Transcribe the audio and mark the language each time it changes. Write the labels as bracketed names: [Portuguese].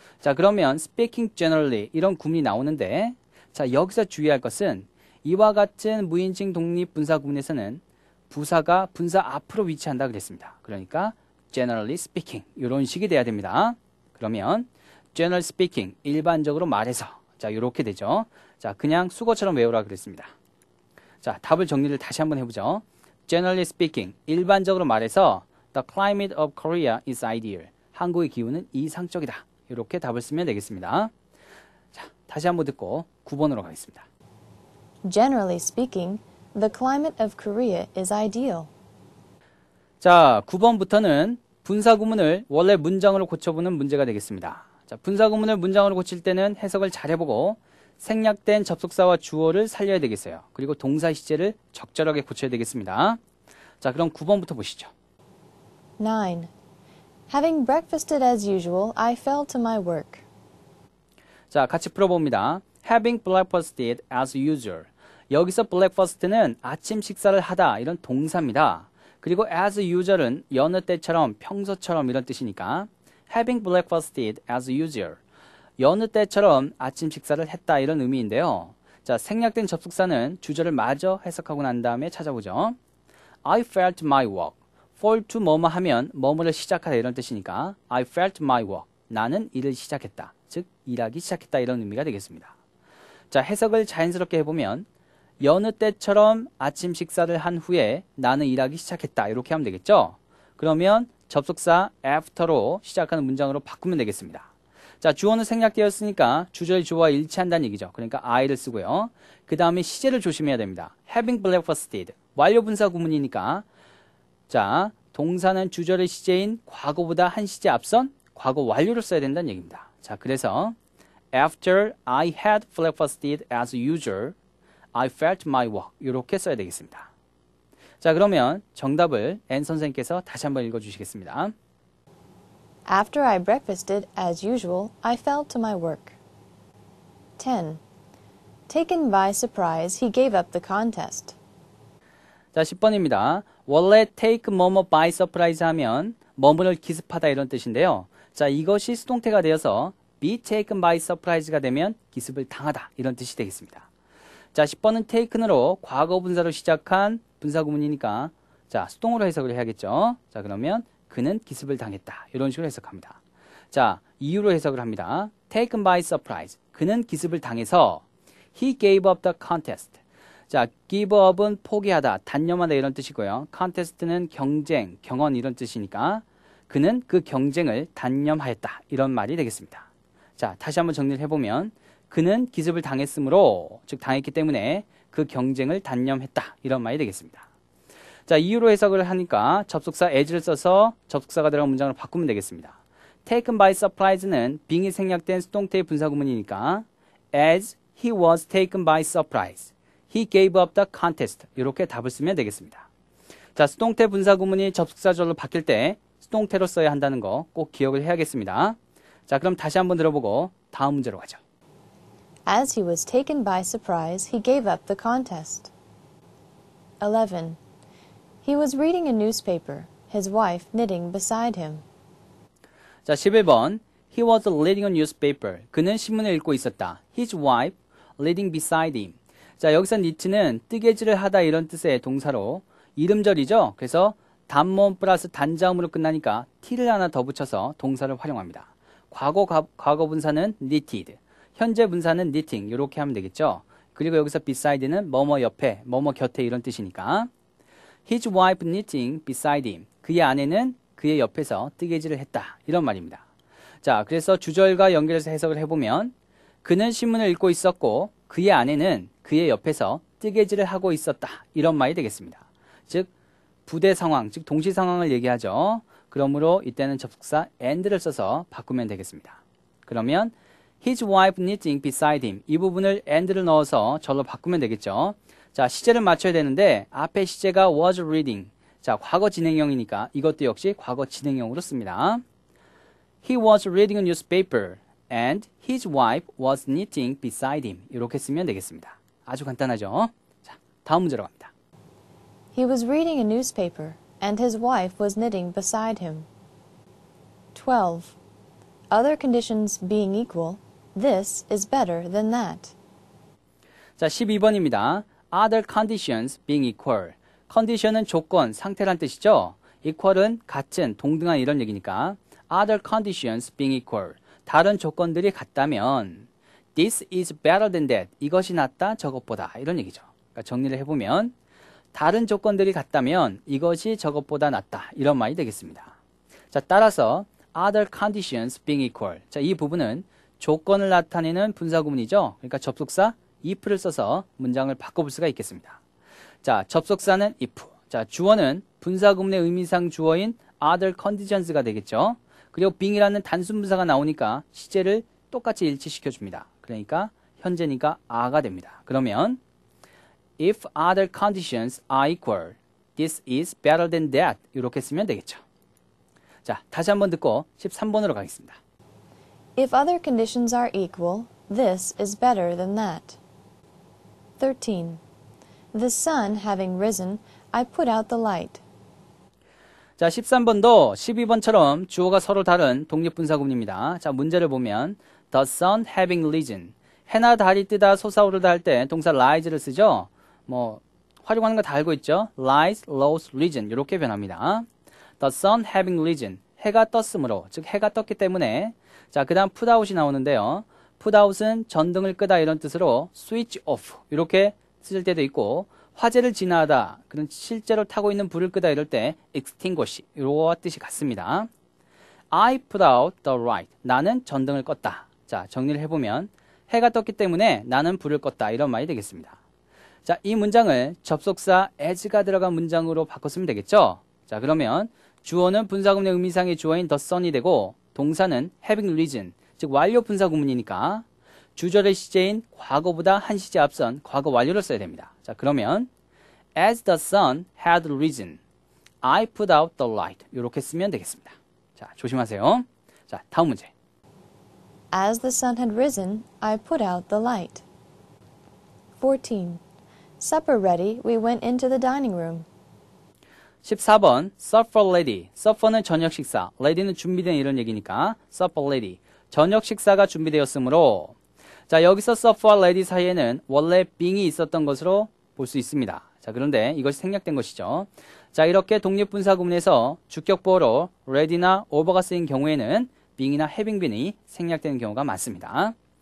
[Korean] 자, 그러면 speaking generally 이런 구문이 나오는데, 자, 여기서 주의할 것은 이와 같은 무인칭 독립분사구문에서는 부사가 분사 앞으로 위치한다 그랬습니다. 그러니까 generally speaking 이런 식이 돼야 됩니다. 그러면 generally speaking 일반적으로 말해서, 자, 이렇게 되죠. 자, 그냥 수거처럼 외우라 그랬습니다. 자, 답을 정리를 다시 한번 해보죠. [English] Generally speaking, [Korean] 일반적으로 말해서 [English] The climate of Korea is ideal. [Korean] 한국의 기후는 이상적이다. 이렇게 답을 쓰면 되겠습니다. 자, 다시 한번 듣고 9번으로 가겠습니다. [English] Generally speaking, the climate of Korea is ideal. [Korean] 자, 9번부터는 분사구문을 원래 문장으로 고쳐보는 문제가 되겠습니다. 자, 분사구문을 문장으로 고칠 때는 해석을 잘 해보고 생략된 접속사와 주어를 살려야 되겠어요. 그리고 동사 시제를 적절하게 고쳐야 되겠습니다. 자, 그럼 9번부터 보시죠. 9. [English] Having breakfasted as usual, I fell to my work. [Korean] 자, 같이 풀어봅니다. [English] Having breakfasted as usual. [Korean] 여기서 breakfast는 아침 식사를 하다 이런 동사입니다. 그리고 as usual은 여느 때처럼 평소처럼 이런 뜻이니까 [English] having breakfasted as usual. [Korean] 여느 때처럼 아침 식사를 했다 이런 의미인데요. 자, 생략된 접속사는 주절을 마저 해석하고 난 다음에 찾아보죠. [English] I felt my work. fall to [Korean] 뭐뭐 하면 뭐뭐를 시작하다 이런 뜻이니까 [English] I felt my work. [Korean] 나는 일을 시작했다. 즉 일하기 시작했다 이런 의미가 되겠습니다. 자, 해석을 자연스럽게 해보면 여느 때처럼 아침 식사를 한 후에 나는 일하기 시작했다 이렇게 하면 되겠죠. 그러면 접속사 after로 시작하는 문장으로 바꾸면 되겠습니다. 자, 주어는 생략되었으니까 주절 주어와 일치한다는 얘기죠. 그러니까 I를 쓰고요. 그 다음에 시제를 조심해야 됩니다. [English] Having breakfasted. [Korean] 완료 분사 구문이니까 자, 동사는 주절의 시제인 과거보다 한 시제 앞선 과거 완료를 써야 된다는 얘기입니다. [English] 자, 그래서 After I had breakfasted as usual, I felt my work. [Korean] 이렇게 써야 되겠습니다. 자, 그러면 정답을 N 선생님께서 다시 한번 읽어주시겠습니다. [English] After I breakfasted as usual, I fell to my work. 10. Taken by surprise, he gave up the contest. [Korean] 자, 10번입니다. 원래 take 뭐뭐 by surprise 하면 뭐뭐를 기습하다 이런 뜻인데요. 자, 이것이 수동태가 되어서 be taken by surprise가 되면 기습을 당하다 이런 뜻이 되겠습니다. 자, 10번은 taken으로 과거 분사로 시작한 분사구문이니까 자, 수동으로 해석을 해야겠죠. 자, 그러면 그는 기습을 당했다. 이런 식으로 해석합니다. 자, 이유로 해석을 합니다. [English] taken by surprise. [Korean] 그는 기습을 당해서 [English] he gave up the contest. [Korean] 자, give up은 포기하다, 단념하다 이런 뜻이고요. contest는 경쟁, 경언 이런 뜻이니까 그는 그 경쟁을 단념하였다. 이런 말이 되겠습니다. 자, 다시 한번 정리를 해보면 그는 기습을 당했으므로, 즉 당했기 때문에 그 경쟁을 단념했다. 이런 말이 되겠습니다. 자, 이유로 해석을 하니까 접속사 as를 써서 접속사가 들어간 문장으로 바꾸면 되겠습니다. [English] taken by surprise는 being이 생략된 수동태의 분사구문이니까 as he was taken by surprise, he gave up the contest [Korean] 이렇게 답을 쓰면 되겠습니다. 자, 수동태 분사구문이 접속사절로 바뀔 때 수동태로 써야 한다는 거 꼭 기억을 해야겠습니다. 자, 그럼 다시 한번 들어보고 다음 문제로 가죠. [English] As he was taken by surprise, he gave up the contest. 11. He was reading a newspaper, his wife knitting beside him. [Korean] 자, 11번. [English] He was reading a newspaper. [Korean] 그는 신문을 읽고 있었다. [English] His wife reading beside him. [Korean] 자, 여기서 knit는 뜨개질을 하다 이런 뜻의 동사로 이름절이죠. 그래서 단모음 플러스 단자음으로 끝나니까 t를 하나 더 붙여서 동사를 활용합니다. 과거 분사는 knitted, 현재 분사는 knitting 이렇게 하면 되겠죠. 그리고 여기서 beside는 뭐뭐 옆에, 뭐뭐 곁에 이런 뜻이니까 [English] His wife knitting beside him. [Korean] 그의 아내는 그의 옆에서 뜨개질을 했다. 이런 말입니다. 자, 그래서 주절과 연결해서 해석을 해보면 그는 신문을 읽고 있었고 그의 아내는 그의 옆에서 뜨개질을 하고 있었다. 이런 말이 되겠습니다. 즉 부대 상황, 즉 동시 상황을 얘기하죠. 그러므로 이때는 접속사 and를 써서 바꾸면 되겠습니다. [English] 그러면 His wife knitting beside him. [Korean] 이 부분을 and를 넣어서 절로 바꾸면 되겠죠. 자, 시제를 맞춰야 되는데 앞에 시제가 was reading. 자, 과거 진행형이니까 이것도 역시 과거 진행형으로 씁니다. [English] He was reading a newspaper and his wife was knitting beside him. [Korean] 이렇게 쓰면 되겠습니다. 아주 간단하죠? [English] 자, [Korean] 다음 문제로 갑니다. [English] He was reading a newspaper, and his wife was knitting beside him. 12. Other conditions being equal, this is better than that. [Korean] 자, 12번입니다. [English] Other conditions being equal. [Korean] condition은 조건, 상태란 뜻이죠. equal은 같은, 동등한 이런 얘기니까 other conditions being equal. 다른 조건들이 같다면 [English] this is better than that. [Korean] 이것이 낫다, 저것보다 이런 얘기죠. 그러니까 정리를 해보면 다른 조건들이 같다면 이것이 저것보다 낫다 이런 말이 되겠습니다. [English] 자, 따라서 other conditions being equal. [Korean] 자, 이 부분은 조건을 나타내는 분사구문이죠. 그러니까 접속사 if를 써서 문장을 바꿔볼 수가 있겠습니다. 자, 접속사는 if. 자, 주어는 분사구문의 의미상 주어인 other conditions가 되겠죠. 그리고 being이라는 단순 분사가 나오니까 시제를 똑같이 일치시켜 줍니다. 그러니까 현재니까 are가 됩니다. [English] 그러면 if other conditions are equal, this is better than that. [Korean] 이렇게 쓰면 되겠죠. 자, 다시 한번 듣고 13번으로 가겠습니다. [English] If other conditions are equal, this is better than that. 13. The sun having risen, I put out the light. [Korean] 자, 13번도 12번처럼 주어가 서로 다른 독립분사구문입니다. [English] 자, 문제를 보면 The sun having risen. [Korean] 해나 달이 뜨다 솟아오르다 할 때 동사 rise를 쓰죠. 뭐 활용하는 거 다 알고 있죠. [English] rise, rose, risen 이렇게 변합니다. The sun having risen. [Korean] 해가 떴으므로, 즉 해가 떴기 때문에. 자, 그 다음 put out이 나오는데요. put out은 전등을 끄다 이런 뜻으로 switch off 이렇게 쓸 때도 있고, 화재를 진화하다, 그런 실제로 타고 있는 불을 끄다 이럴 때 extinguish 이런 뜻이 같습니다. [English] I put out the light. [Korean] 나는 전등을 껐다. 자, 정리를 해보면 해가 떴기 때문에 나는 불을 껐다 이런 말이 되겠습니다. 자, 이 문장을 접속사 as가 들어간 문장으로 바꿨으면 되겠죠. 자, 그러면 주어는 분사구문의 의미상의 주어인 the sun이 되고 동사는 having risen, 즉 완료 분사구문이니까 주절의 시제인 과거보다 한 시제 앞선 과거 완료를 써야 됩니다. [English] 자, 그러면 as the sun had risen, I put out the light. [Korean] 이렇게 쓰면 되겠습니다. 자, 조심하세요. 자, 다음 문제. [English] As the sun had risen, I put out the light. 14. Supper ready, we went into the dining room. 14번 supper ready. [Korean] supper는 저녁 식사, ready는 준비된 이런 얘기니까 supper ready. 저녁 식사가 준비되었으므로. 자, 여기서 supper와 ready 사이에는 원래 being이 있었던 것으로 볼 수 있습니다. 자, 그런데 이것이 생략된 것이죠. 자, 이렇게 독립분사구문에서 주격보어로 ready나 over가 쓰인 경우에는 being이나 having been이 생략되는 경우가 많습니다.